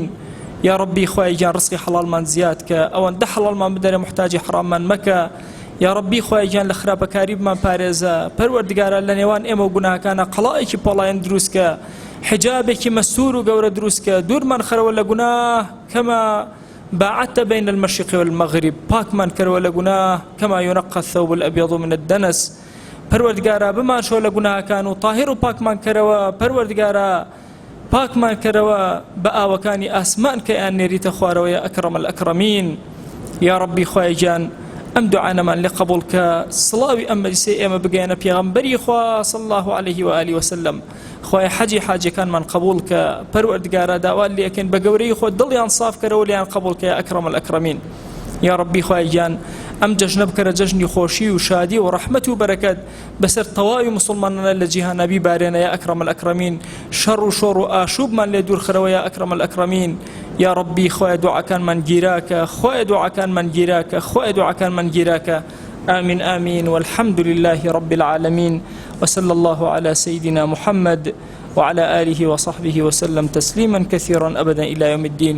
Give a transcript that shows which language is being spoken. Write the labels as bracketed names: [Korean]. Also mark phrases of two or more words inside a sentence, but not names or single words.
[Arabic] یا ربی [Central Kurdish] خۆی جان ڕزقی حەڵالمان زیاد کە، ئەوەندە حەڵالمان بدەرێ محتاجی حراممان مەکە. [Arabic] یا ربی [Central Kurdish] خۆی جان لە خراپەکاری بمان پارێزە، پەروەردگارە لە نێوان ئێمە و گوناهەکانە قەڵایەکی پۆڵایەن دروستکە، حجابێکی مەسوور و گەورە دروستکە، دوورمان خەرەوە لە گوناه [Arabic] کەما باعدت بين المشرق والمغرب، [Central Kurdish] پاکمان کەرەوە لە گوناه [Arabic] کەما ينقى الثوب الأبيض من الدنس. [Central Kurdish] پەروەردگارە بمان شۆ لە گوناهەکان و طاهر و پاکمان کەرەوە، پەروەردگارە پاکمان کەرەوە بە ئاوەکانی ئاسمان کە ئیان نێریتە خوارەوە [Arabic] یا ئەکرەم الئەکرەمین. یا ربی [Central Kurdish] خۆی جان ئەم دوعانەمان لێ قبوڵ کە، سڵاوی ئەم مەجلیسەی ئێمە بگەێنە پێغەمبەری خوا [Arabic] صلی الله عليه وآله وسلم. [Central Kurdish] خۆی حەجی حاجەکانمان قبوڵ کە، پەروەردگارە داوا لێ ئەکەین بە گەورەی خۆت دڵیان صاف کەرەوە لیان قبوڵ کە [Arabic] یا ئەکرەم الئەکرەمین. یا ربی [Central Kurdish] خۆی جان ئەم جەژنە بکەرە جەژنی خۆشی و شادی و ڕەحمەت و بەرەکەت بەسەر تەواوی مسلمانانە لە جیهانە بیبارێنە [Arabic] یا ئەکرەم الئەکرەمین. [Central Kurdish] شەڕ و شۆڕ و ئاشوبمان لێ دوورخەرەوە [Arabic] یا ئەکرەم الئەکرەمین. یا ربی [Central Kurdish] خۆی دوعاکانمان گیراکە، خۆی دوعاکانمان گیراکە، خۆی دوعاکانمان گیراکە. [Arabic] آمين آمين والحمد لله رب العالمين، وصلى الله على سيدنا محمد وعلى آله وصحبه وسلم تسليما كثيرا أبدا إلى يوم الدين.